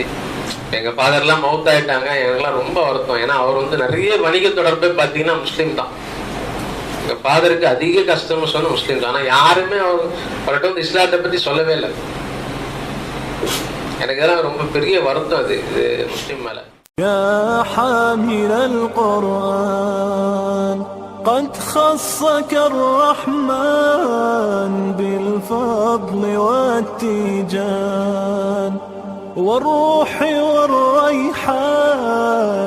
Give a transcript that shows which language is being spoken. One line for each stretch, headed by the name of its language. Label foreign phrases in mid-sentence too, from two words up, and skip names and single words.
Tamil: எங்க ஃபாதர்லாம் மவுத் ஆயிட்டாங்க, எனக்குலாம் ரொம்ப வருத்தம். ஏன்னா அவர் வந்து நிறைய வணிக தொடர்பே பார்த்தீங்கன்னா முஸ்லீம் தான். எங்க ஃபாதருக்கு அதிக கஷ்டம்னு சொன்ன முஸ்லீம் தான். ஆனா யாருமே அவர்கிட்ட வந்து இஸ்லாத்தை பத்தி சொல்லவே இல்லை. எனக்கு இதெல்லாம் ரொம்ப பெரிய வருத்தம் அது முஸ்லீம் மேல.
Arabic: يا حامل القرآن قد خصك الرحمن بالفضل والتيجان والروح والريحان.